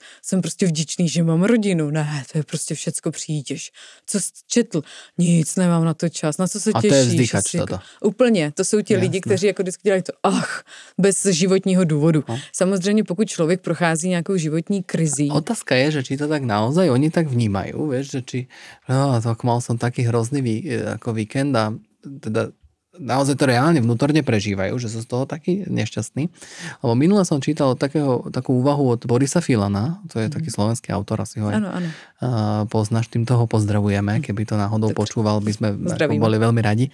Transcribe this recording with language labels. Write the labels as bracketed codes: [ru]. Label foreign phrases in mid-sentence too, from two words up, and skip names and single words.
[cs] Jsem prostě vděčný, že mám rodinu. Ne, to je prostě všecko přítěž. Co jsi četl? Nic, nemám na to čas. Na co se těšíš? A to je vzdychač toto. Úplně, to jsou ti lidi, kteří jako vždycky dělají to, bez životního důvodu. Samozřejmě, pokud člověk prochází nějakou životní krizí. [sk] Otázka je, že či to tak naozaj oni tak vnímají, vieš, že či tak mal som taký hrozný ako víkend a teda naozaj to reálne vnútorne prežívajú, že sú z toho taký nešťastný. Lebo minule som čítal takú úvahu od Borisa Filana, to je taký slovenský autor, asi ho aj poznáš, týmto ho pozdravujeme, keby to náhodou počúval, by sme boli veľmi radi.